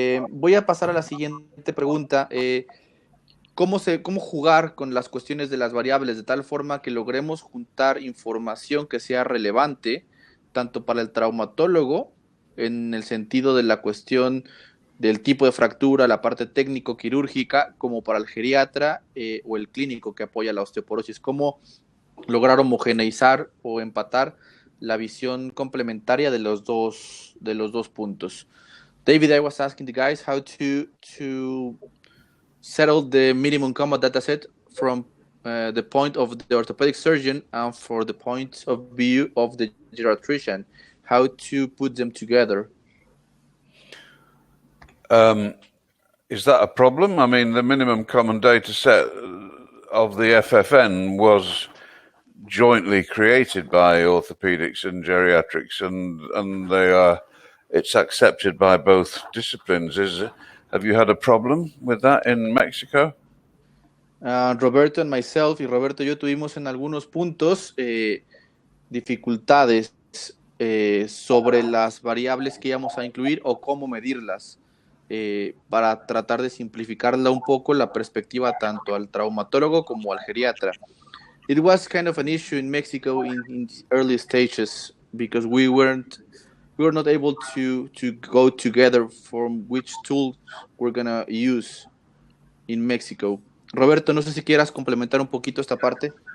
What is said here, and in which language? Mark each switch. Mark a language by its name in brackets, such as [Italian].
[Spanish] Voy a pasar a la siguiente pregunta. ¿Cómo jugar con las cuestiones de las variables de tal forma que logremos juntar información que sea relevante tanto para el traumatólogo en el sentido de la cuestión del tipo de fractura, la parte técnico-quirúrgica, como para el geriatra o el clínico que apoya la osteoporosis? ¿Cómo lograr homogeneizar o empatar la visión complementaria de los dos puntos? [English] David, I was asking the guys how to settle the minimum common data set from the point of the orthopedic surgeon and for the point of view of the geriatrician, how to put them together. Is that a problem? I mean, the minimum common data set of the FFN was jointly created by orthopedics and geriatrics, and it's accepted by both disciplines. Have you had a problem with that in Mexico? Roberto and myself, [Spanish] y Roberto y yo tuvimos en algunos puntos dificultades sobre las variables que íbamos a incluir o cómo medirlas, para tratar de simplificarla un poco la perspectiva tanto al traumatólogo como al geriatra. [English] It was kind of an issue in Mexico in early stages because we were not able to go together from which tool we're gonna use in Mexico. [Spanish] Roberto, no sé si quieras complementar un poquito esta parte.